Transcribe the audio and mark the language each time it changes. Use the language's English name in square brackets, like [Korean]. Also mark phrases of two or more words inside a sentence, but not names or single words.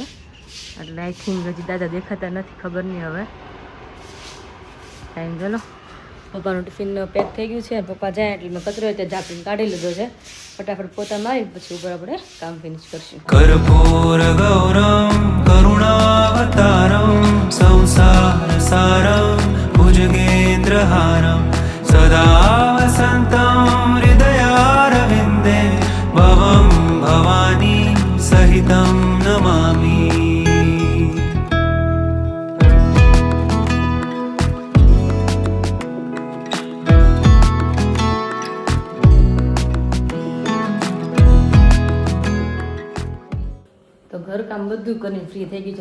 [Gujarati] એટલે [English] I think [Gujarati] હજી દાદા દેખાતા નથી, ખબર નહીં હવે. ટાઈમ ચલો પપ્પાનું ટિફિન પેક થઈ ગયું છે. પપ્પા જાય એટલે મેં કચરો ત્યાં ઝાપીને કાઢી લીધો છે. ફટાફટ પોતા મારી પછી ઉપર આપણે કામ ફિનિશ કરશું. [Sanskrit] कर्पूर गौरम करुणावतारम भक्तारं संसारसारं भुजगेन्द्रहारं सदा वसन्तं हृदयारविन्दे भवं भवानी सहितं नमामि। [Gujarati] તો ઘરકામ બધું કરીને ફ્રી થઈ ગઈ છે.